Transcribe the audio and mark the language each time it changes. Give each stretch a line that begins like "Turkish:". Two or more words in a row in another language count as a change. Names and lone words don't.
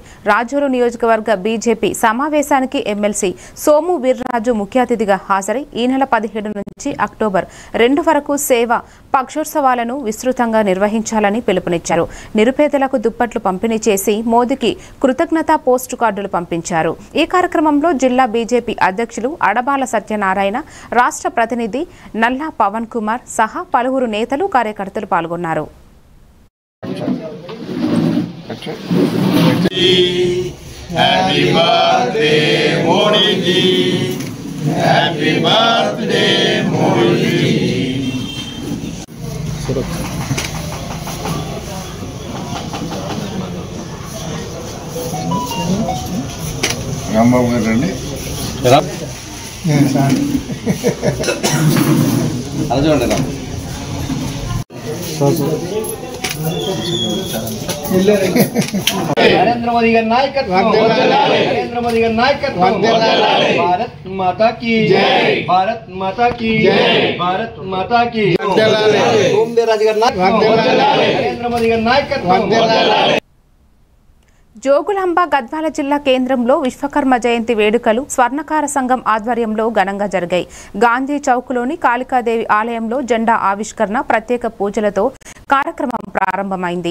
Telugu: రాజోలు నియోజకవర్గ బీజేపీ సమావేశానికి ఎమ్మెల్సీ సోము వీర్రాజు ముఖ్య అతిథిగా హాజరై ఈ నెల 17 నుంచి అక్టోబర్ 2 వరకు సేవ పక్షోత్సవాలను విస్తృతంగా నిర్వహించాలని పిలుపునిచ్చారు. నిరుపేదలకు దుప్పట్లు పంపిణీ చేసి మోదీకి కృతజ్ఞతా పోస్టు కార్డులు పంపించారు. ఈ కార్యక్రమంలో జిల్లా బీజేపీ అధ్యక్షులు అడబాల సత్యనారాయణ, రాష్ట్ర ప్రతినిధి నల్లా పవన్ కుమార్ సహా పలువురు నేతలు కార్యకర్తలు పాల్గొన్నారు.
English: Happy birthday, Modi ji. Happy birthday, Modi ji.
Telugu: రాంబాబు గారు రండి. అలా చూడండి రా.
Hindi: नरेंद्र मोदी का नायकत्व, नरेंद्र मोदी का नायकत्व, भारत माता की जय, भारत माता की जय, भारत माता की राज का नायकत्व, नरेंद्र मोदी का नायकत्व.
Telugu: జోగులాంబ గద్వాల జిల్లా కేంద్రంలో విశ్వకర్మ జయంతి వేడుకలు స్వర్ణకార సంఘం ఆధ్వర్యంలో ఘనంగా జరిగాయి. గాంధీ చౌక్లోని కాళికాదేవి ఆలయంలో జెండా ఆవిష్కరణ, ప్రత్యేక పూజలతో కార్యక్రమం ప్రారంభమైంది.